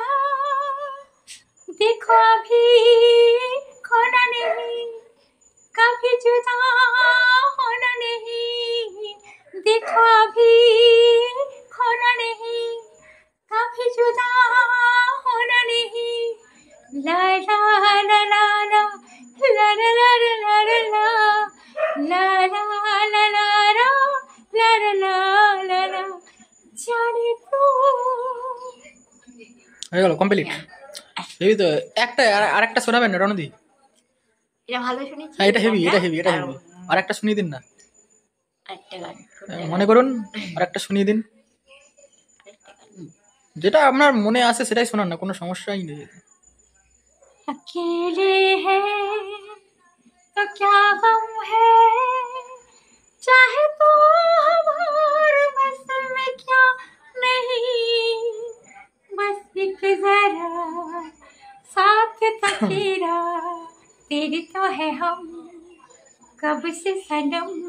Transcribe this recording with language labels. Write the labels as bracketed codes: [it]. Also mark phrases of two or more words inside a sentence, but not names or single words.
[hi] देखो अभी खोना नहीं, कभी जुदा होना नहीं। देखो अभी खोना नहीं, कभी जुदा होना नहीं। ला ला ला ला ला ला ला ला ला ला ला ला ला ला ला ला ला ला ला। जाने तू [bn] হয়ে গেল, কমপ্লিট। হেভি তো। একটা আর একটা শোনাবেন না রণদি? এটা ভালো শুনেছি। হ্যাঁ, এটা হেভি, এটা হেভি, এটা হেভি। আর একটা শুনিয়ে দিন না, একটা গান মনে করুন আর একটা শুনিয়ে দিন। যেটা আপনার মনে আসে সেটাই শোনান না, কোনো সমস্যাই নেই। [hi] अकेले हैं तो क्या गम है, चाहे तो हमारे बस में क्या नहीं। बस एक जरा साथ तेरा, तेरे तो है हम कब से सनम।